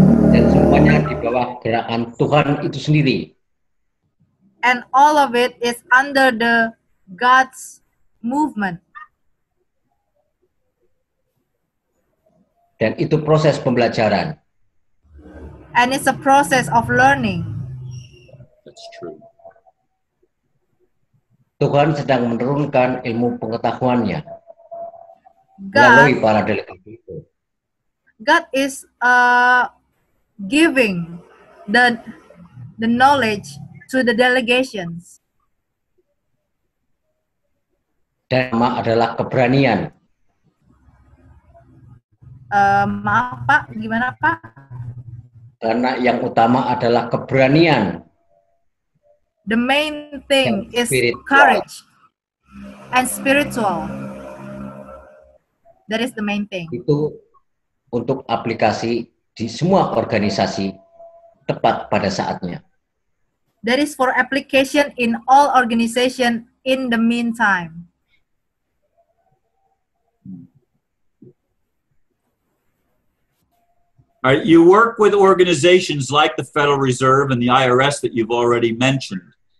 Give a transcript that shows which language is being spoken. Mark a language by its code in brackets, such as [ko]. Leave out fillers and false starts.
[id] Dan semuanya di bawah gerakan Tuhan itu sendiri. [en] And all of it is under the God's movement. [id] Dan itu proses pembelajaran. [en] And it's a process of learning. That's true. [id] Tuhan sedang menurunkan ilmu pengetahuannya melalui para delegasi itu. [en] God is giving the knowledge to the delegations. [id] Dan nama adalah keberanian. Maaf Pak, gimana Pak? Karena yang utama adalah keberanian. [en] The main thing is Spiritual. courage and spiritual. That is the main thing. [id] Itu untuk aplikasi di semua organisasi tepat pada saatnya. [en] That is for application in all organization in the meantime. All right, you work with organizations like the Federal Reserve and the IRS that you've already mentioned.